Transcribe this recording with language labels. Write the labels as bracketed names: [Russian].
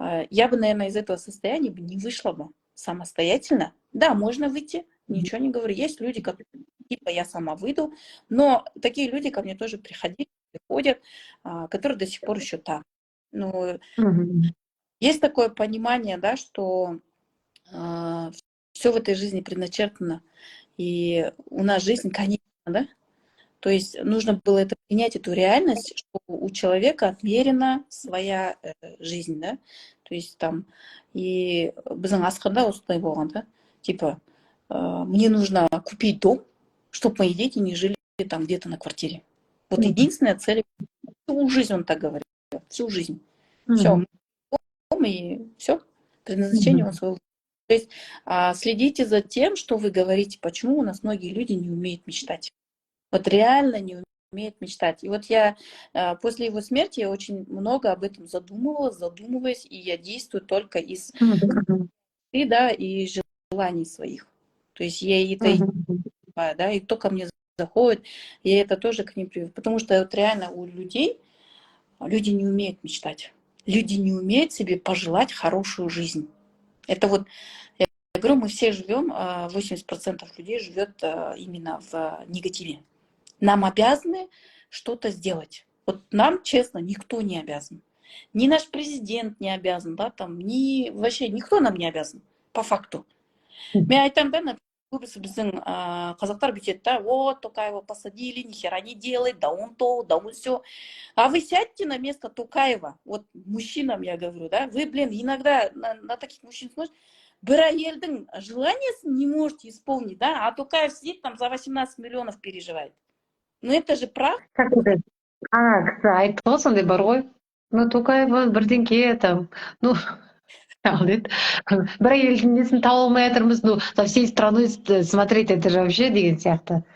[Russian] я бы, наверное, из этого состояния бы не вышла бы самостоятельно, да, можно выйти, ничего не говорю, есть люди, которые, типа, я сама выйду, но такие люди ко мне тоже приходят, которые до сих пор еще там, ну, есть такое понимание, да, что все в этой жизни предначертано, и у нас жизнь конечна, да? То есть нужно было это принять, эту реальность, что у человека отмерена своя жизнь, да? То есть там, [Kazakh] и біздің асқарда осындай болған, да? [Russian] Типа, мне нужно купить дом, чтобы мои дети не жили там где-то на квартире. Вот единственная цель, всю жизнь он так говорил, всю жизнь. Все, и все, предназначение он своего. То есть следите за тем, что вы говорите, почему у нас многие люди не умеют мечтать. Вот реально не умеют мечтать. И вот я после его смерти я очень много об этом задумываюсь, и я действую только из да, и желаний своих. То есть я это да, и кто ко мне заходит, я это тоже к ним приведу. Потому что вот реально у людей люди не умеют мечтать. Люди не умеют себе пожелать хорошую жизнь. Это вот, я говорю, мы все живем, 80% людей живет именно в негативе. Нам обязаны что-то сделать. Вот нам, честно, никто не обязан. Ни наш президент не обязан, да, там, ни вообще никто нам не обязан, по факту. [Kazakh] Мен айтамын да, көбісі біздің қазақтар бүйтеді да, [Russian] вот, Токаева посадили, ни хера не делает, да он то, да он все. А вы сядьте на место Токаева, вот мужчинам я говорю, да, вы, блин, иногда на таких мужчин смотрите, [Kazakh] бір әйелдің [Russian] желаниесін не можете исполнить, да, а Токаев сидит там за 18 миллионов переживает. Ну это же правда. Как это? [Kazakh] Айтып сондай бар ғой. Ну, Токаева бірдеңке там, ну, бір әйелдің несін таба алмай жатырмыз, ну, [Russian] за всей страной смотреть, это же вообще [Kazakh] деген сияқты.